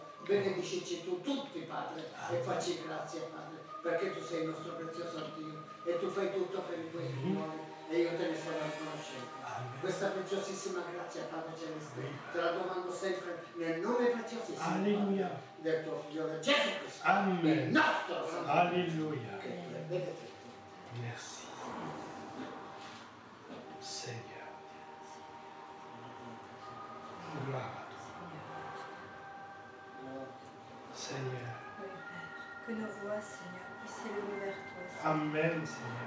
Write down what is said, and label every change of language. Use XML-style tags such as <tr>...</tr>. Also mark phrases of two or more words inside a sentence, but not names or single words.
<it>Benedicici tu tutti, Padre, e facci grazia, Padre, perché tu sei il nostro prezioso Dio e tu fai tutto per i tuoi figlioli e io te ne sono riconoscente. Questa preziosissima grazia, Padre Celeste, te la domando sempre nel nome preziosissimo Alléluia. del tuo figlio Gesù Cristo, il Amen. nostro Salvatore. Alléluia. Che vedete.</it> <fr>Merci. Seigneur. Gloire à toi. Seigneur. Que nos voix, Seigneur, puissent s'élever vers toi. Seigneur. Amen, Seigneur.</fr>